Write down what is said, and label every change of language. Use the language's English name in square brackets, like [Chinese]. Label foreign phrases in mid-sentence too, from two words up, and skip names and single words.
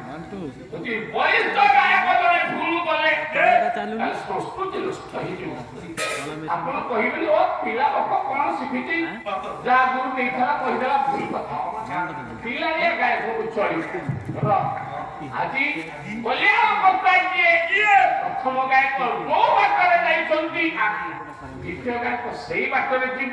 [Assamese] যদি বলিষ্ঠ গায়ক জনে ভুল কলে সংস্কৃতি নষ্ট ହେଇଯିବ। [Odia] ଆପଣ କହିବେନି ଓ ପିଲା ଲୋକ କଣ ଶିଖିଛି ଯାହା ଗୁରୁ ଦେଇଥିଲା କହିଦେଲା ଭୁଲ କଥା ପିଲା ଏ ଗାୟକକୁ ଚଳିବ। ଆଜି କଲ୍ୟାଣ କର୍ତ୍ତା କିଏ ପ୍ରଥମ ଗାୟକ ଯୋଉ ବାଟରେ ଯାଇଛନ୍ତି ଦ୍ୱିତୀୟ ଗାୟକ ସେଇ ବାଟରେ ଯିବ।